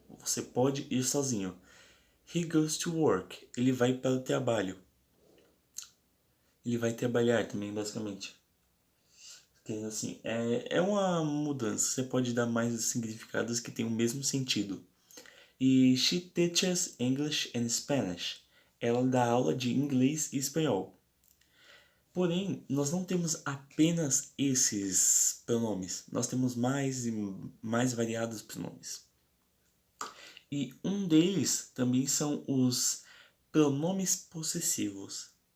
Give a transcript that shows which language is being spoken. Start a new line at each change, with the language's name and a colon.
Portuguese: Você pode ir sozinho.
English: He goes to work.
Portuguese: Ele vai para o trabalho. Ele vai trabalhar também, basicamente. Porque, assim, é uma mudança. Você pode dar mais significados que têm o mesmo sentido.
English: E she teaches English and Spanish.
Portuguese: Ela dá aula de inglês e espanhol. Porém, nós não temos apenas esses pronomes. Nós temos mais e mais variados pronomes. E um deles também são os pronomes possessivos.